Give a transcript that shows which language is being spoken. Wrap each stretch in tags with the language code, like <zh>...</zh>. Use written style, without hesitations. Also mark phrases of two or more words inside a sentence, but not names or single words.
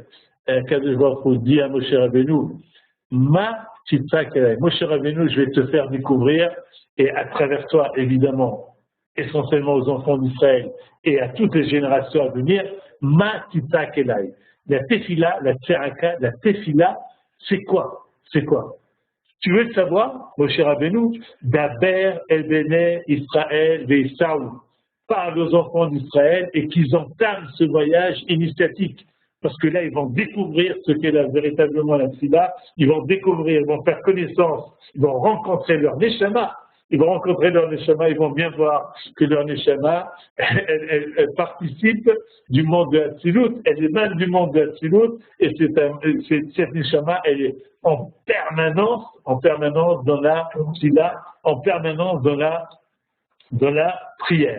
<fr>Et Akadosh Baruch Hu dit à Moshe Rabbeinu,</fr> <he>מה תצעק אלי,</he> <fr>Moshe Rabbeinu, je vais te faire découvrir, et à travers toi, évidemment, essentiellement aux enfants d'Israël et à toutes les générations à venir,</fr> <he>מה תצעק אלי.</he> <fr>La tefila, la tzeraka, la tefila, c'est quoi? C'est quoi? Tu veux le savoir, Moshe Rabbeinu?</fr> <he>דבר אל בני ישראל וישראל.</he> <fr>Parle aux enfants d'Israël et qu'ils entament ce voyage initiatique. Parce que là, ils vont découvrir ce qu'est véritablement la tefila, ils vont découvrir, ils vont faire connaissance, ils vont rencontrer leur neshama. Ils vont rencontrer leur neshama, ils vont bien voir que leur neshama, elle participe du monde de Hatzilut, elle est même du monde de Hatzilut, et cette neshama, elle est en permanence dans la tefila, en permanence dans la prière.</fr>